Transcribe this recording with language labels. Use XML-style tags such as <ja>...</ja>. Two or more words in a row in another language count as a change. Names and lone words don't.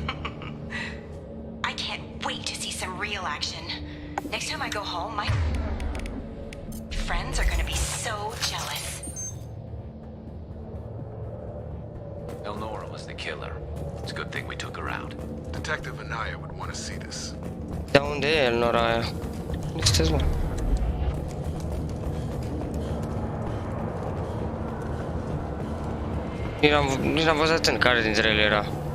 <en>I can't wait to see some real action. Next time I go home, my friends are gonna be so jealous. Elnora was the killer. It's a good thing we took her out. Detective Anaya would want to see this.</en> <ro>De unde e Elnora aia? Unde sunteți, mă? Nici n-am văzut în care dintre ele era.</ro>